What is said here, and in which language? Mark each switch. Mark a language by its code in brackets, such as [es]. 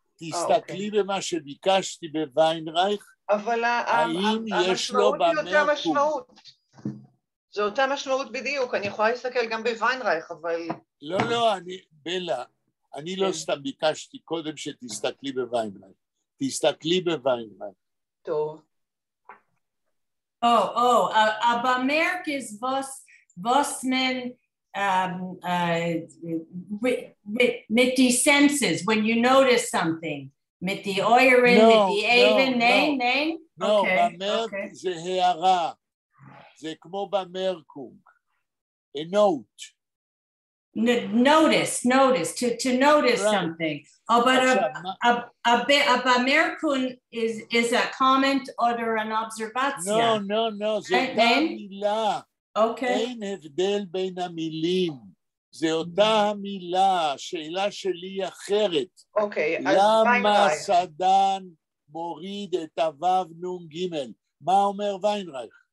[he] תסתכלי במה שביקשתי בוויינרייך, אבל האם יש לו במרקונג. זו אותה משמעות בדיוק, אני יכולה להסתכל גם בוויינרייך, אבל... לא, בלה, אני לא סתם ביקשתי קודם שתסתכלי בוויינרייך. תסתכלי בוויינרייך. טוב. במרק is was men mit die senses, when you notice something, mit die Euren, mit die Even, nein? לא, במרק זה הערה, זה כמו במרקונג, a note. [en] Notice, to notice something. Oh, but a Bamerkun is a comment or an observation. [he] No, זה אותה מילה. Okay. אין הבדל בין המילים. זה אותה מילה, השאלה שלי היא אחרת. אוקיי, אז למה סדן מוריד את הוו נון גימל? מה אומר ויינרייך?